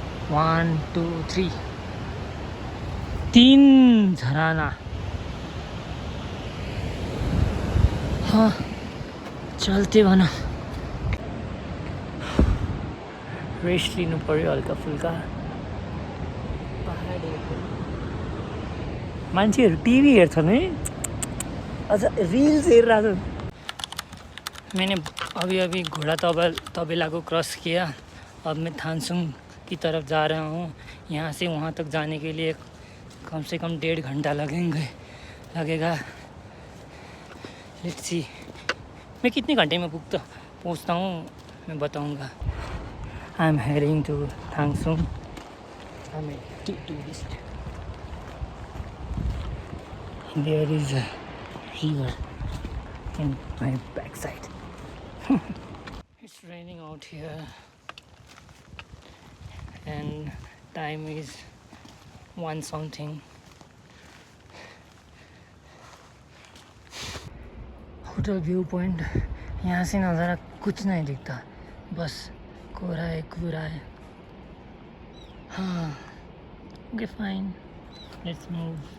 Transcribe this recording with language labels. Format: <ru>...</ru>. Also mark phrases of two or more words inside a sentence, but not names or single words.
<ne>1 2 3 3 झराना। हाँ चलते भन रेस्ट लिनु पर्यो हल्का फुल्का। मान्छेहरू टिभी हेर्छन् है, अझ रिल्स हेरिरहेको छ।</ne> <hi>मैंने अभी अभी घोड़ा तबेला को क्रॉस किया। अब मैं थानसुंग की तरफ जा रहा हूँ। यहाँ से वहाँ तक जाने के लिए कम से कम 1.5 घंटा लगेगा।</hi> <en>let's see</en> <hi>मैं कितने घंटे में पहुँचता हूँ मैं बताऊँगा।</hi> <en>I am heading to Thansung. I am tourist. There is a river in my backside. It's raining out here and time is 1 something.</en> <hi>होटल व्यू पॉइंट, यहाँ से नज़ारा कुछ नहीं दिखता, बस कोहरा है। हाँ</hi> <en>okay fine, let's move.</en>